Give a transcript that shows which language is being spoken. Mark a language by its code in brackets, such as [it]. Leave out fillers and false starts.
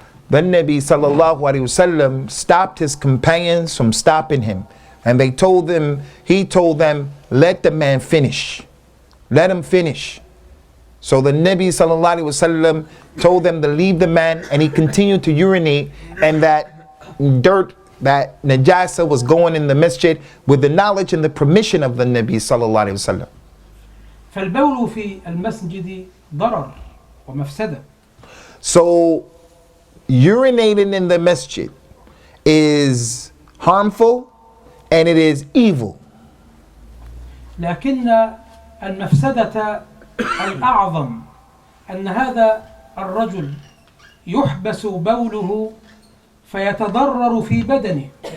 [en] Then Nabi sallallahu alaihi wasallam stopped his companions from stopping him, and he told them, let the man finish. Let him finish. So the Nabi sallallahu alaihi wasallam told them to leave the man, and he continued to urinate, and that dirt, that najasa was going in the masjid with the knowledge and the permission of the Nabi sallallahu alaihi wasallam. [ar] فالبول في المسجد ضرر ومفسدة. [en] So urinating in the masjid is harmful and it is evil. [ar] لكن المفسدة الأعظم أن هذا الرجل يحبس بوله فيتضرر في بدنه.